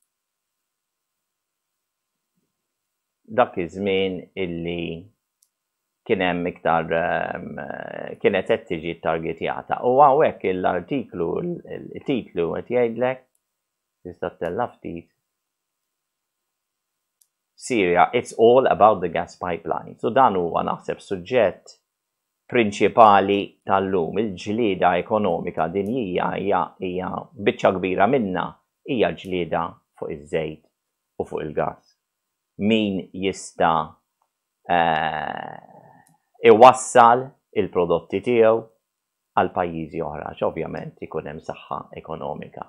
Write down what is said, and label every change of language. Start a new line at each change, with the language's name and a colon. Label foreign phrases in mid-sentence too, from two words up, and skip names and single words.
Maltese: Dak iż-żmien illi kien hemm iktar kienet qed tiġi targetjata. U hawnhekk l-artiklu, il-titlu qed jgħidlek tista' tella ftit.
English: Syria, it's all about the gas pipeline.
Maltese: So dan huwa naħseb suġġett prinċipali tal-lum, il-ġlieda ekonomika dinjija hija biċċa kbira minna hija ġlieda fuq iż-żejt u fuq il-gas. Min jista' iwassal il-prodotti tiegħu għal pajjiżi oħra, ovvjament ikun hemm saħħa ekonomika.